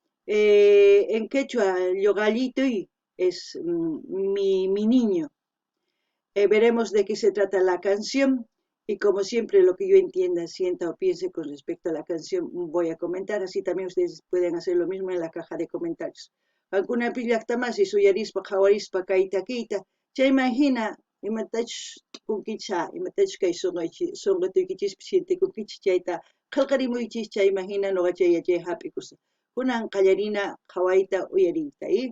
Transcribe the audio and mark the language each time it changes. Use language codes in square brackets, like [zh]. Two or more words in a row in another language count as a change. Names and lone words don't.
[es] En quechua, yocallito es mi niño. Veremos de qué se trata la canción y como siempre lo que yo entienda, sienta o piense con respecto a la canción voy a comentar, así también ustedes pueden hacer lo mismo en la caja de comentarios. [qu] Alguna pillactamasi suyarispa qawarispa kayta kayta chayman hina imatach kunkicha imatach kay sonqatuykichis sientikunkichis chayta qillqarimuychis chayman hina noqa chay yachay hap'ikusa kunan qallarina qhawayta uyariyta